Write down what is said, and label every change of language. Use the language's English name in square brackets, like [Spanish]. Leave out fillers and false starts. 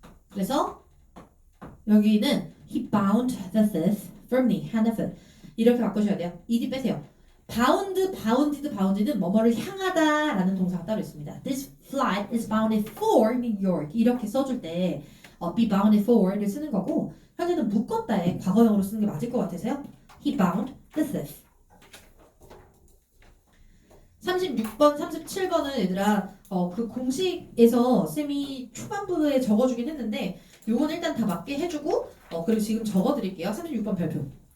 [Korean] 그래서 여기는 [English] he bound the thief firmly hand the [Korean] 이렇게 바꾸셔야 돼요. ed 빼세요. bounded는 뭐뭐를 향하다라는 동사가 따로 있습니다. [English] This flight is bounded for New York. [Korean] 이렇게 써줄 때 [English] be bounded for [Korean] 를 쓰는 거고 현재는 묶었다에 과거형으로 쓰는 게 맞을 것 같아서요. [English] He bound the thief. [Korean] 36번, 37번은 얘들아 그 공식에서 쌤이 초반부에 적어주긴 했는데 요건 일단 다 맞게 해주고 그리고 지금 적어드릴게요. 36번 발표.